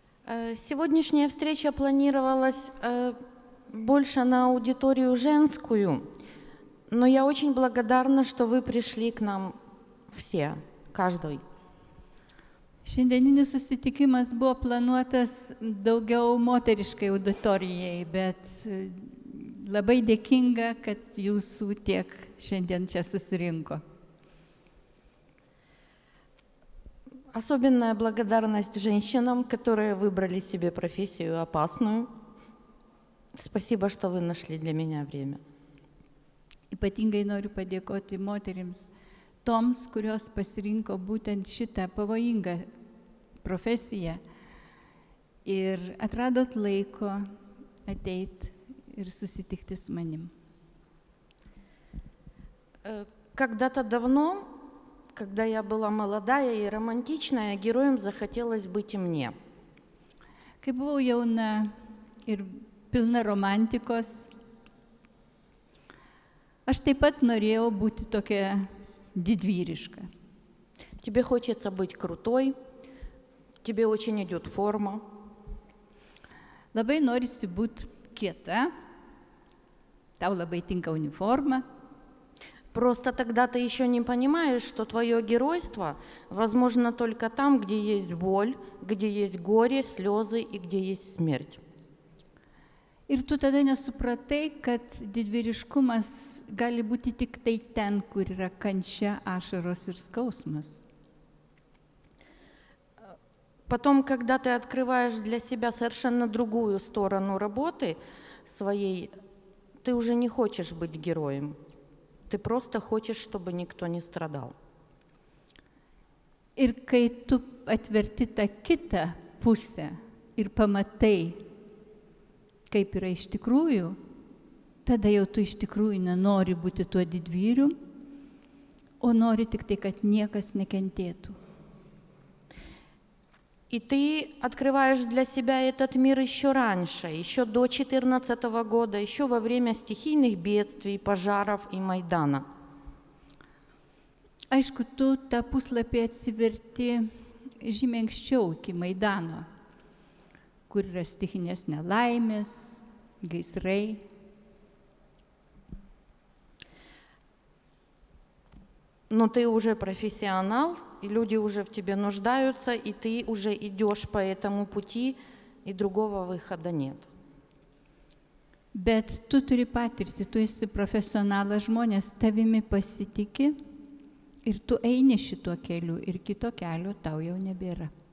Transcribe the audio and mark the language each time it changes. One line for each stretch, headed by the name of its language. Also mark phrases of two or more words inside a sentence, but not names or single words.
Russian: Сегодняшняя встреча планировалась больше на аудиторию женскую, но я очень благодарна, что вы пришли к нам все, каждый.
Lithuanian: Šiandieninis susitikimas buvo planuotas daugiau moteriškai auditorijai, bet labai dėkinga, kad jūsų tiek šiandien čia susirinko.
Russian: Особенная благодарность женщинам, которые выбрали себе профессию опасную. Спасибо, что вы нашли для меня время.
Lithuanian: Ypatingai noriu padėkoti moterims, toms, kurios pasirinko būtent šitą pavojingą profesiją ir atradot laiko ateit ir susitikti su manim.
Russian: Когда-то давно, когда я была молодая и романтичная, героем захотелось быть и мне.
Lithuanian: Kai buvau jauna ir pilna romantikos, aš taip pat norėjau būti tokia didvyriška.
Russian: Тебе хочется быть крутой, тебе очень идет форма.
Lithuanian: Labai norisi būti kieta, tau labai tinka uniforma.
Russian: Просто тогда ты еще не понимаешь, что твое геройство возможно только там, где есть боль, где есть горе, слезы и где есть смерть.
Lithuanian: Ir tu tada nesupratai, kad didvyriškumas gali būti tik tai ten, kur yra kančia, ašaros ir skausmas.
Russian: Потом, когда ты открываешь для себя совершенно другую сторону работы своей, ты уже не хочешь быть героем. Ты просто хочешь, чтобы никто не страдал.
Lithuanian: Ir kai tu atverti tą kitą pusę ir pamatai, kaip yra iš tikrųjų, tada jau tu iš tikrųjų nenori būti tuo didvyriu, o nori tik tai, kad niekas nekentėtų.
Russian: И ты открываешь для себя этот мир еще раньше, еще до 2014 года, еще во время стихийных бедствий, пожаров и Майдана.
Lithuanian: Aišku, tu tą puslapį atsiverti žymiai anksčiau, iki Maidano, kur yra stichinės nelaimės, gaisrai.
Russian: Но ты уже профессионал, и люди уже в тебе нуждаются, и ты уже идешь по этому пути, и другого выхода нет.
Lithuanian: Bet tu turi patirti, tu esi profesionalas, žmonės tavimi pasitikė ir tu eini šituo keliu ir kito kelio tau jau nebėra.